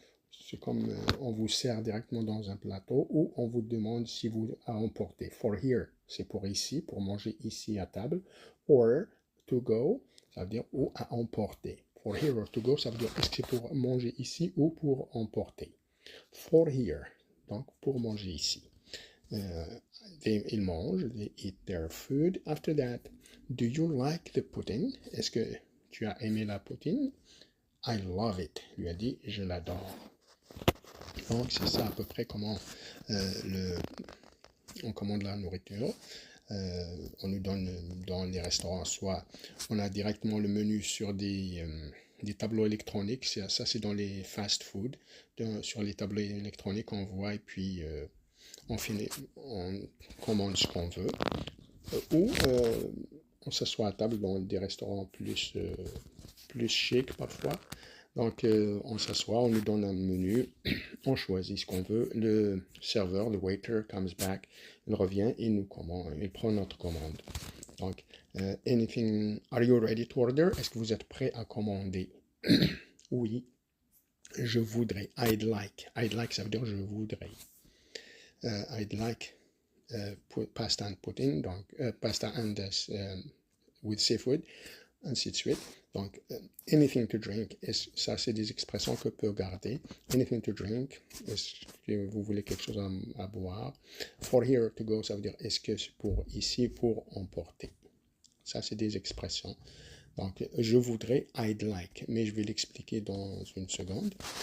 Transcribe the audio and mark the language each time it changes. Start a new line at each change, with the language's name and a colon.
French: C'est comme on vous sert directement dans un plateau ou on vous demande si vous à emporter.
English: For here,
French: c'est pour ici, pour manger ici à table.
English: Or to go,
French: ça veut dire ou à emporter.
English: For here or to go,
French: ça veut dire est-ce que c'est pour manger ici ou pour emporter. For here, donc pour manger ici. Ils mangent,
English: they eat their food. After that, do you like the pudding?
French: Est-ce que tu as aimé la poutine?
English: I love it.
French: Lui a dit, je l'adore. Donc c'est ça à peu près comment on commande la nourriture. On nous donne dans les restaurants, soit on a directement le menu sur des tableaux électroniques. Ça c'est dans les fast food. Sur les tableaux électroniques, on voit et puis on commande ce qu'on veut. Ou on s'assoit à table dans des restaurants plus chic parfois. Donc on s'assoit, on nous donne un menu, on choisit ce qu'on veut. Le serveur, le waiter
English: comes back,
French: il revient, il prend notre commande.
English: Donc, anything, are you ready to order?
French: Est-ce que vous êtes prêt à commander? Oui, je voudrais.
English: I'd like. I'd like,
French: ça veut dire je voudrais.
English: I'd like pasta and pudding, donc pasta and with seafood,
French: ainsi de suite. Donc,
English: anything to drink,
French: ça c'est des expressions que peut garder.
English: Anything to drink,
French: est-ce que vous voulez quelque chose à boire?
English: For here to go,
French: ça veut dire est-ce que c'est pour ici, pour emporter. Ça c'est des expressions. Donc, je voudrais,
English: I'd like,
French: mais je vais l'expliquer dans une seconde.